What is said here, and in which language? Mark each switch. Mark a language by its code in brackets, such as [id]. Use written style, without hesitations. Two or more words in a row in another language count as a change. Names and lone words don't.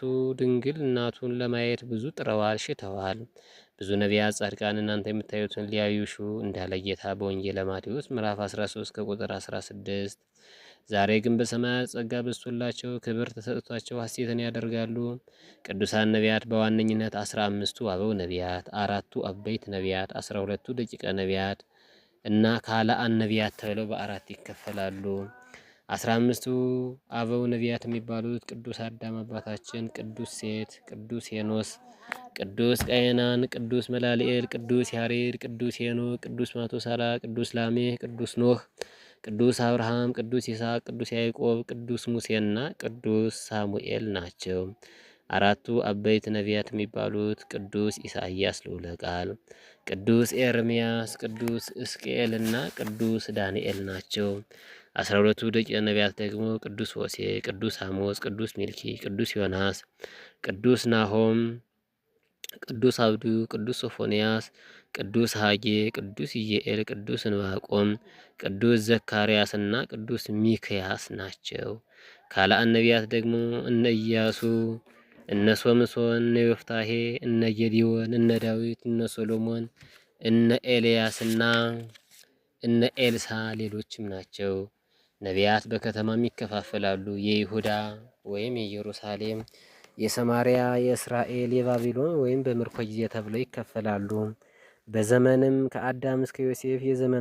[am] ድንግል እናቱን ለማየት ብዙ ጥረዋል፣ ሽተዋል። ብዙ ነቢያት ጻድቃን እናንተ የምታዩትን ሊያዩ ሹ እንዳለ ጌታ በወንጌለ ማቴዎስ ምዕራፍ 13 ከቁጥር 16። ዛሬ ግን በሰማያት ጸጋ በዝቶላቸው ክብር ተሰጥቷቸው ሐሴትን ያደርጋሉ። ቅዱሳን ነቢያት በዋነኝነት 15ቱ አበው ነቢያት፣ አራቱ አበይት ነቢያት፣ 12ቱ ደቂቀ ነቢያት እና ካልአን ነቢያት ተብለው በአራት ይከፈላሉ። 15ቱ አበው ነቢያት የሚባሉት ቅዱስ አዳም አባታችን፣ ቅዱስ ሴት፣ ቅዱስ ሄኖስ፣ ቅዱስ ቃየናን፣ ቅዱስ መላልኤል፣ ቅዱስ ያሬድ፣ ቅዱስ ሄኖክ፣ ቅዱስ ማቶሳላ፣ ቅዱስ ላሜህ፣ ቅዱስ ኖህ፣ ቅዱስ አብርሃም፣ ቅዱስ ይስሐቅ፣ ቅዱስ ያዕቆብ፣ ቅዱስ ሙሴና ቅዱስ ሳሙኤል ናቸው። አራቱ አበይት ነቢያት የሚባሉት ቅዱስ ኢሳይያስ ልዑለ ቃል፣ ቅዱስ ኤርምያስ፣ ቅዱስ ሕዝቅኤል እና ቅዱስ ዳንኤል ናቸው። 12ቱ ደቂቀ ነቢያት ደግሞ ቅዱስ ሆሴዕ፣ ቅዱስ አሞጽ፣ ቅዱስ ሚልኪ፣ ቅዱስ ዮናስ፣ ቅዱስ ናሆም፣ ቅዱስ አብዱ፣ ቅዱስ ሶፎንያስ፣ ቅዱስ ሐጌ፣ ቅዱስ ኢየኤል፣ ቅዱስ እንባቆም፣ ቅዱስ ዘካርያስ እና ቅዱስ ሚክያስ ናቸው። ካልአን ነቢያት ደግሞ እነ ኢያሱ፣ እነ ሶምሶን፣ እነ ዮፍታሄ፣ እነ ጌዲዮን፣ እነ ዳዊት፣ እነ ሶሎሞን፣ እነ ኤልያስና እነ ኤልሳ ሌሎችም ናቸው። ነቢያት በከተማም ይከፋፈላሉ። የይሁዳ ወይም የኢየሩሳሌም፣ የሰማሪያ፣ የእስራኤል፣ የባቢሎን ወይም በምርኮ ጊዜ ተብለው ይከፈላሉ። በዘመንም ከአዳም እስከ ዮሴፍ የዘመን